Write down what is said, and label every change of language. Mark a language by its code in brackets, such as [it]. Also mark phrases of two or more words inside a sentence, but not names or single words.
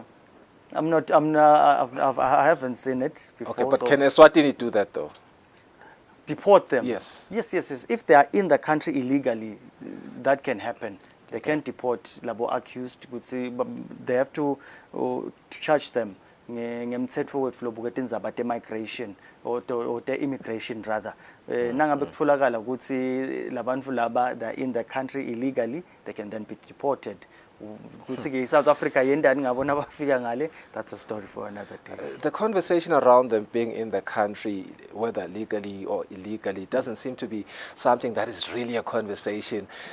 [en] I haven't seen it before. Okay, but so can Eswatini do that though? Deport them? Yes. Yes. If they are in the country illegally, that can happen. They can deport labo accused. They have to charge them. [ss] Ngemthetho wethu lobukethi indzaba [en] migration or the immigration rather. [ss] Nangabe kutfolakala ukuthi labantu laba [en] they are in the country illegally, they can then be deported. South Africa, that's a story for another day. The conversation around them being in the country, whether legally or illegally, doesn't seem to be something that is really a conversation.